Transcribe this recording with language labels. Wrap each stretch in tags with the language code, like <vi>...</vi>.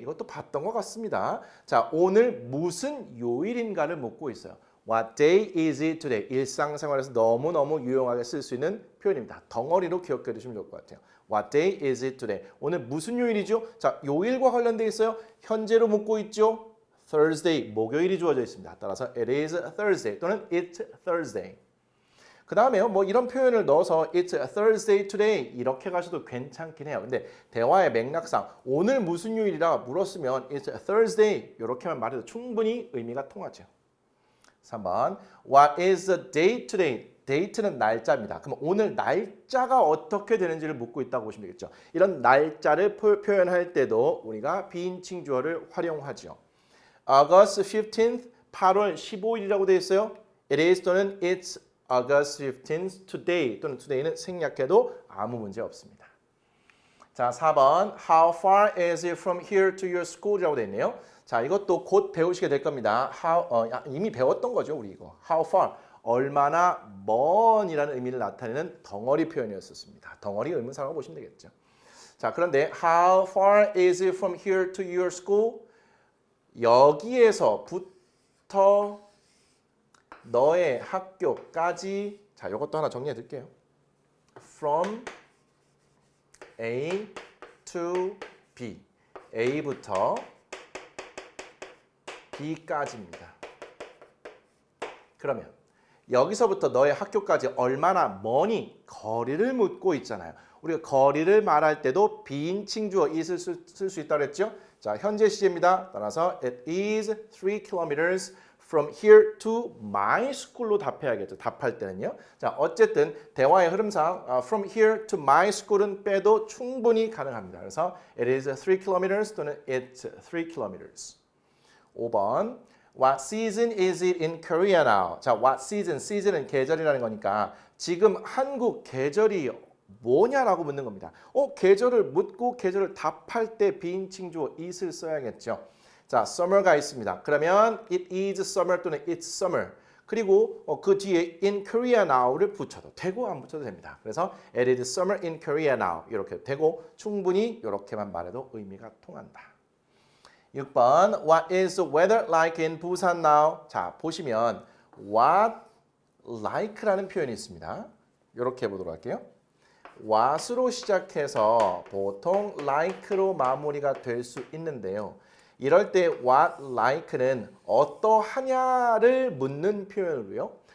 <ko>이것도 봤던 것 같습니다. 자, 오늘 무슨 요일인가를 묻고 있어요.</ko> <en>What day is it today?</en> <ko>일상생활에서 너무너무 유용하게 쓸 수 있는 표현입니다. 덩어리로 기억해 두시면 좋을 것 같아요.</ko> <en>What day is it today?</en> <ko>오늘 무슨 요일이죠? 자, 요일과 관련돼 있어요. 현재로 묻고 있죠. Thursday, 목요일이 주어져 있습니다.</ko> <en>따라서 it is Thursday 또는 it's Thursday.</en> <ko>그 다음에요. 뭐 이런 표현을 넣어서</ko> <en>It's a Thursday today</en> <ko>이렇게 가셔도 괜찮긴 해요. 근데 대화의 맥락상 오늘 무슨 요일이라 물었으면</ko> <en>It's a Thursday</en> <ko>이렇게만 말해도 충분히 의미가 통하죠.</ko> <en>3번 What is the date today?</en> <ko>date는 날짜입니다. 그럼 오늘 날짜가 어떻게 되는지를 묻고 있다고 보시면 되겠죠. 이런 날짜를 표현할 때도 우리가 비인칭 주어를 활용하죠. August 15th 8월 15일이라고 되어 있어요. It is 또는</ko> <en>it's August 15th today</en> <ko>또는 today는 생략해도 아무 문제 없습니다.</ko> <en>자, 4번 How far is it from here to your school이라고</en> <ko>되어 있네요. 자, 이것도 곧 배우시게 될 겁니다. 이미 배웠던 거죠, 우리 이거. How far, 얼마나 먼이라는 의미를 나타내는 덩어리 표현이었습니다. 덩어리 의문사라고 보시면 되겠죠.</ko> <en>자, 그런데 How far is it from here to your school?</en> <ko>여기에서부터 너의 학교까지, 자, 이것도 하나 정리해 드릴게요. From A to B, A부터 B까지입니다. 그러면 여기서부터 너의 학교까지 얼마나 머니, 거리를 묻고 있잖아요. 우리가 거리를 말할 때도 비인칭 주어 is을 쓸 수 있다고 했죠. 자, 현재 시제입니다.</ko> <en>따라서 it is 3 kilometers from here to my school로</en> <ko>답해야겠죠. 답할 때는요. 자, 어쨌든 대화의 흐름상 from here to my school은 빼도 충분히 가능합니다.</ko> <en>그래서 it is 3 kilometers 또는 it's 3 kilometers. 5번 What season is it in Korea now? 자, what season?</en> <ko>season은 계절이라는 거니까 지금 한국 계절이 뭐냐라고 묻는 겁니다. 계절을 묻고 계절을 답할 때 비인칭 주어 it을 써야겠죠. 자, summer가 있습니다.</ko> <en>그러면 it is summer 또는 it's summer.</en> <ko>그리고 그 뒤에 in Korea now를 붙여도 되고 안 붙여도 됩니다. 그래서</ko> <en>it is summer in Korea now</en> <ko>이렇게 되고 충분히 이렇게만 말해도 의미가 통한다.</ko> <en>6번 What is the weather like in Busan now?</en> <ko>자, 보시면 what like라는 표현이 있습니다. 이렇게 보도록 할게요. what으로 시작해서 보통 like로 마무리가 될 수 있는데요. 이럴 때 what like는 어떠하냐를 묻는 표현으로요.</ko>